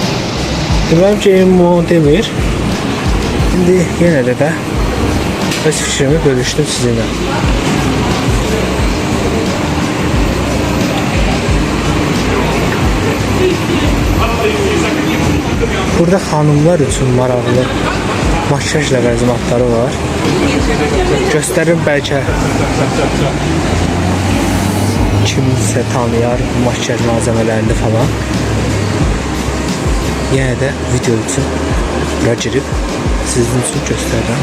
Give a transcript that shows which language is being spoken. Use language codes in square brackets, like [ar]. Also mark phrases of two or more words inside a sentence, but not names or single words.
[az] Deməli ki, o demir. [tr] Şimdi yine de [az] öz fikrimi bölüştüm sizinle. Burada hanımlar üçün maraqlı makyaj ləvazimatları var. Göstərim bəlkə kimsə tanıyar bu [tr] makyaj malzemelerini falan. [az] Yenə də video üçün bura girib sizin üçün göstərirəm.